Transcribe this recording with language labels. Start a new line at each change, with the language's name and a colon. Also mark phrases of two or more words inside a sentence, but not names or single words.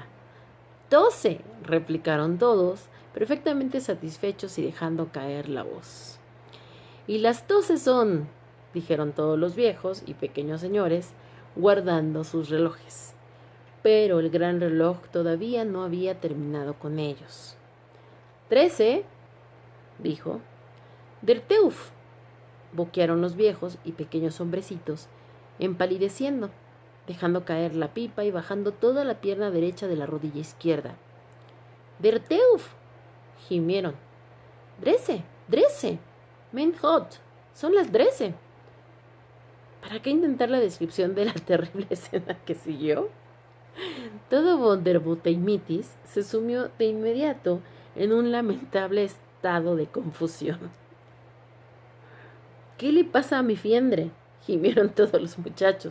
Spanish: «12», replicaron todos, perfectamente satisfechos y dejando caer la voz. «Y las 12 son», dijeron todos los viejos y pequeños señores, guardando sus relojes. Pero el gran reloj todavía no había terminado con ellos. «13», dijo.
German: «Der Teufel»,
Spanish: boquearon los viejos y pequeños hombrecitos, empalideciendo, dejando caer la pipa y bajando toda la pierna derecha de la rodilla izquierda.
German: «Der Teufel»,
Spanish: gimieron.
German: «Dresse, Dresse, mein Gott,
Spanish: son las 13». ¿Para qué intentar la descripción de la terrible escena que siguió? Todo Vonderbote y Mitis se sumió de inmediato en un lamentable estado de confusión. «¿Qué le pasa a mi fiendre?», gimieron todos los muchachos.